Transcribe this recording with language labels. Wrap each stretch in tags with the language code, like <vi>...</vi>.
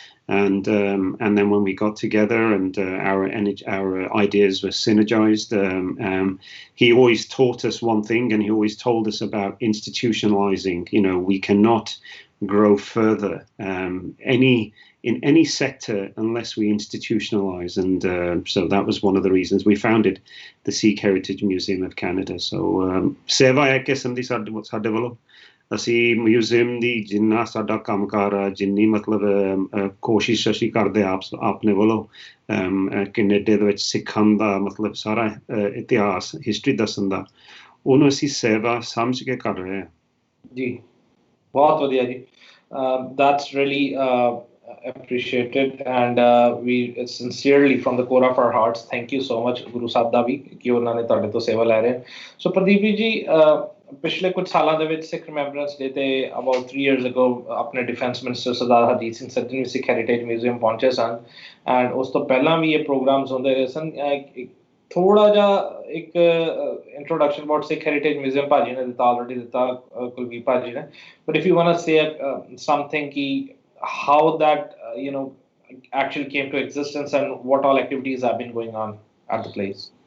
<en>And then when we got together and our ideas were synergized, he always taught us one thing, and he always told us about institutionalizing. We cannot grow further in any sector unless we institutionalize. And so that was one of the reasons we founded the Sikh Heritage Museum of Canada.</en> <pa>So seva hai kisam di sade ਵੱਲੋਂ ਅਸੀਂ museum ਦੀ ਜਿੰਨਾ ਸਾਡਾ ਕੰਮਕਾਰ ਆ, ਜਿੰਨੀ ਮਤਲਬ ਕੋਸ਼ਿਸ਼ ਅਸੀਂ ਕਰਦੇ ਆਪਣੇ ਵੱਲੋਂ ਕੈਨੇਡਾ ਦੇ ਵਿੱਚ ਸਿੱਖਾਂ ਦਾ ਮਤਲਬ ਸਾਰਾ ਇਤਿਹਾਸ ਹਿਸਟਰੀ ਦੱਸਣ ਦਾ, ਉਹਨੂੰ ਅਸੀਂ ਸੇਵਾ ਸਮਝ ਕੇ ਕਰ ਰਹੇ ਹਾਂ ਜੀ। ਬਹੁਤ ਵਧੀਆ ਜੀ।</pa> <en>That's really appreciated, and we sincerely from the core of our hearts thank you so much</en> <pa>Guru Sahib ਦਾ ਵੀ ਕਿ ਉਹਨਾਂ ਨੇ ਤੁਹਾਡੇ ਤੋਂ ਸੇਵਾ ਲੈ ਰਹੇ। ਸੋ ਪ੍ਰਦੀਪ ਜੀ, ਪਿਛਲੇ ਕੁਝ ਸਾਲਾਂ ਦੇ ਵਿੱਚ ਸਿੱਖ ਰਿਮੈਂਬਰੈਂਸ ਡੇ ਤੇ ਅਬਾਊਟ</pa> <en>3 years ago</en> <pa>ਆਪਣੇ ਡਿਫੈਂਸ ਮਿਨਿਸਟਰ ਸਰਦਾਰ ਹਰਜੀਤ ਸਿੰਘ ਸੱਜਣ ਵੀ ਸਿੱਖ ਹੈਰੀਟੇਜ ਮਿਊਜ਼ੀਅਮ ਪਹੁੰਚੇ ਸਨ, ਐਂਡ ਉਸ ਤੋਂ ਪਹਿਲਾਂ ਵੀ ਇਹ ਪ੍ਰੋਗਰਾਮਸ ਹੁੰਦੇ ਰਹੇ ਸਨ। ਥੋੜਾ ਜਿਹਾ ਇੱਕ introduction about Sikh heritage museum ਭਾਜੀ ਨੇ</pa> <en>ਦਿੱਤਾ, ਆਲਰੇਡੀ ਦਿੱਤਾ ਕੁਲਵੀਰ ਭਾਜੀ ਨੇ, but if you want to say something ਕਿ how that actually came to existence and what all activities have been going on at the place.</en>